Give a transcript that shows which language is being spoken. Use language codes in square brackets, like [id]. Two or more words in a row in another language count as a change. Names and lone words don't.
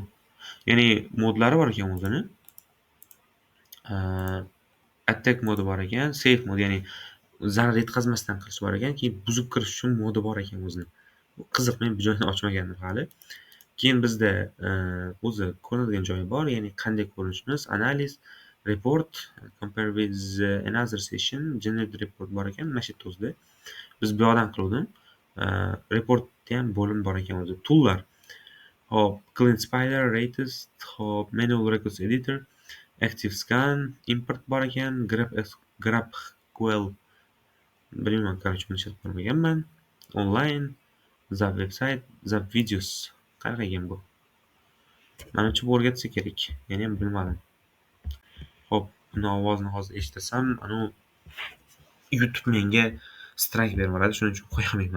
[uz] Ya'ni modlari bor ekan o'zini. Attack modi bor ekan, safe mod, ya'ni zarar yetkazmasdan qilish bor ekan, keyin buzib kirish uchun modi bor ekan o'zini. Bu qiziq, men bu joyini ochmagandim hali. Keyin bizda o'zi ko'rinadigan joyi bor, ya'ni qanday ko'rinishimiz, analiz, [en] report, compare with another session, generate report [uz] bor ekan, mana shu yerda o'zida. Biz bu yoqdan qildim. Reportda ham bo'lim bor ekan o'zi, toollar. Hop, [en] clean spider, ratest, hop, manual records editor, active scan, [uz] import bor ekan, GraphQL. Bilmayman, короче, buni ishlatib ko'rmaganman. [en] Online, Zap website, Zap videos. [uz] Qanaqa ekan bu? Menimcha bu o'rgatsa kerak. Meni ham bilmadim. Hop, buni ovozini hozir eshitasam, YouTube menga strike beradi, shuning uchun qo'yamayman.